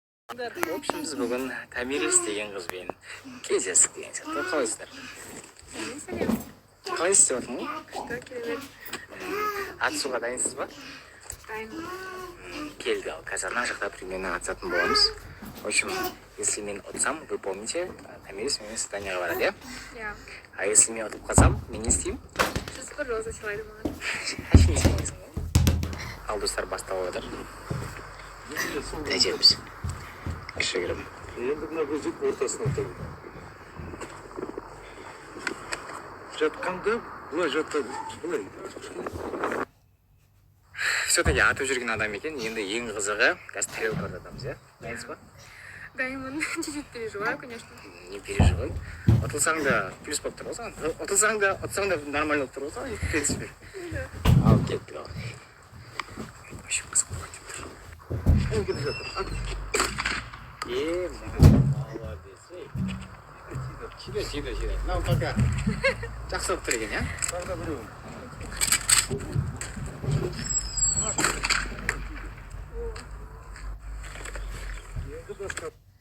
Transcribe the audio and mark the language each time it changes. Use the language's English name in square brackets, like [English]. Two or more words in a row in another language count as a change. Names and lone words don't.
[Russian] В общем, [Kazakh] біз бүгін Тамирис деген қызбен кездестік деген сияқты. Қалайсыздар? Қалай істеп жатырмын ғой? Күшті, керемет. Атысуға дайынсыз ба? Дайын. Келді ал. Қазір ана жақта примерно атысатын боламыз. [Russian] В общем, если [Kazakh] мен ұтсам, [Russian] вы помните, [Kazakh] Тамирис менен свиданиеға барады, иә? Иә. [Russian] А если [Kazakh] мен ұтып қалсам, мен не істеймін? Сіз бір роза сыйлайды маған. Әшейін істемейсің ғой. Ал достар басталып жатыр. Тәжеміз. Кішігірім. Енді мына көзік ортасына тұрды. Жатқанда былай жатады. Былай. Все-таки атып жүрген адам екен. Енді ең қызығы қазір тарелкаларды атамыз, иә? Дайынсыз ба? Дайынмын. [Russian] Чуть-чуть переживаю, конечно. Не переживай. [Kazakh] Ұтылсаң да плюс болып тұр ғой. Ұтылсаң да, ұтсаң да нормально болып тұр ғой. [Russian] В принципе. [Kazakh] Ал кеттік ал. Вообще қызық болады деп тұр. Ол кетіп жатыр. Молодец. Сүйді. Мынау пока жақсы болып тұр екен, иә? Тағы біреу. Енді басқа.